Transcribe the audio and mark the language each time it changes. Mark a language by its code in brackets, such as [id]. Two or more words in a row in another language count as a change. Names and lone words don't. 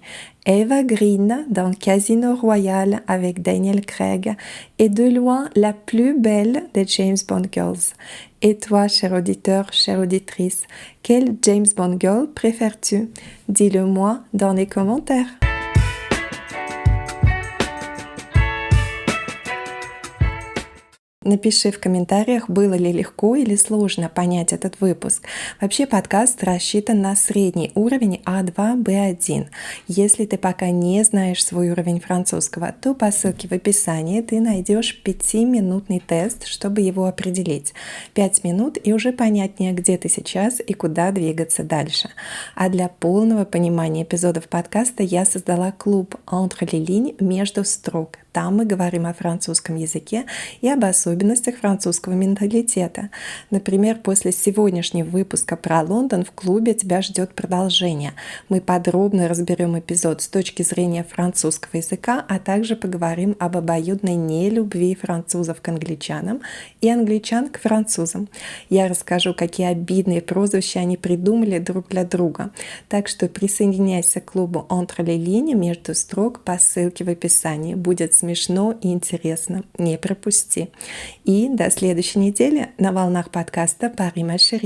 [fr] Eva Green dans Casino Royale avec Daniel Craig est de loin la plus belle des James Bond Girls. Et toi, cher auditeur, chère auditrice, quelle James Bond Girl préfères-tu? Dis-le moi dans les commentaires. [ru] Напиши в комментариях, было ли легко или сложно понять этот выпуск. Вообще подкаст рассчитан на средний уровень А2, Б1. Если ты пока не знаешь свой уровень французского, то по ссылке в описании ты найдешь 5-минутный тест, чтобы его определить. 5 минут и уже понятнее, где ты сейчас и куда двигаться дальше. А для полного понимания эпизодов подкаста я создала клуб «Entre les lignes» между строк. Там мы говорим о французском языке и об особенностях французского менталитета. Например, после сегодняшнего выпуска про Лондон в клубе тебя ждет продолжение. Мы подробно разберем эпизод с точки зрения французского языка, а также поговорим об обоюдной нелюбви французов к англичанам и англичан к французам. Я расскажу, какие обидные прозвища они придумали друг для друга. Так что присоединяйся к клубу «Entre les lignes» между строк по ссылке в описании. Будет смешно и интересно. Не пропусти. И до следующей недели на волнах подкаста «Пари ма шери».